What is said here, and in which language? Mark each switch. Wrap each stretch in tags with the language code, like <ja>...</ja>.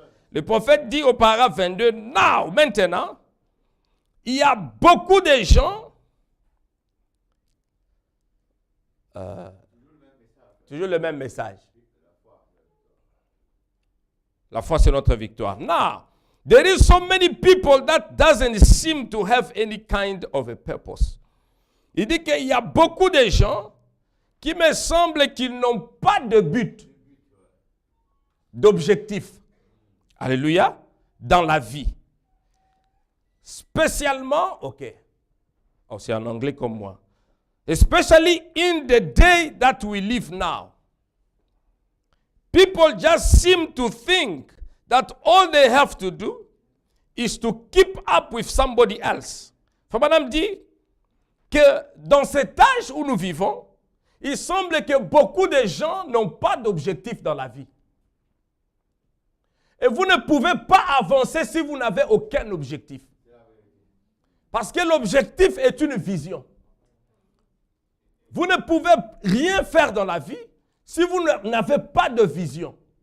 <fr>Le prophète dit au paragraphe 22, maintenant, il y a beaucoup de gens, toujours le même message. La foi, c'est notre victoire.</fr> <en>Now, there is so many people that doesn't seem to have any kind of a purpose.</en> <fr>Il dit qu'il y a beaucoup de gens qui me semble qu'ils n'ont pas de but, d'objectif. Alléluia. Dans la vie. Spécialement, c'est en anglais comme moi.</fr> <en>Especially in the day that we live now. People just seem to think that all they have to do is to keep up with somebody else.</en> <fr>Madame dit que dans cet âge où nous vivons, il semble que beaucoup de gens n'ont pas d'objectif dans la vie. Et vous ne pouvez pas avancer si vous n'avez aucun objectif. Parce que l'objectif est une vision. Vous ne pouvez rien faire dans la vie si vous n'avez pas de vision.</fr>